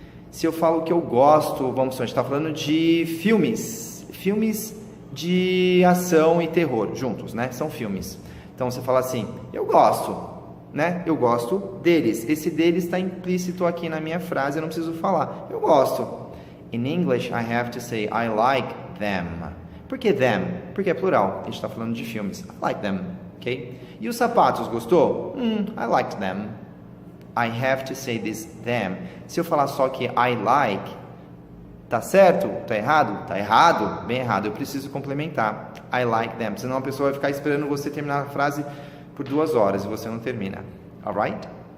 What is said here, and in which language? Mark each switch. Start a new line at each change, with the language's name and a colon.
Portuguese: Se eu falo que eu gosto, vamos supor, a gente está falando de filmes de ação e terror juntos, né? São filmes. Então você fala assim, eu gosto, né? Eu gosto deles. Esse deles está implícito aqui na minha frase, eu não preciso falar. Eu gosto.
English: In English, I have to say, I like them.
Portuguese: Por que them? Porque é plural. A gente está falando de filmes.
English: I like them, ok?
Portuguese: E os sapatos, gostou?
English: I liked them. I have to say this them.
Portuguese: Se eu falar só que
English: I like,
Portuguese: tá certo? Tá errado? Tá errado? Bem errado. Eu preciso complementar.
English: I like them.
Portuguese: Senão a pessoa vai ficar esperando você terminar a frase por 2 horas e você não termina.
English: Alright?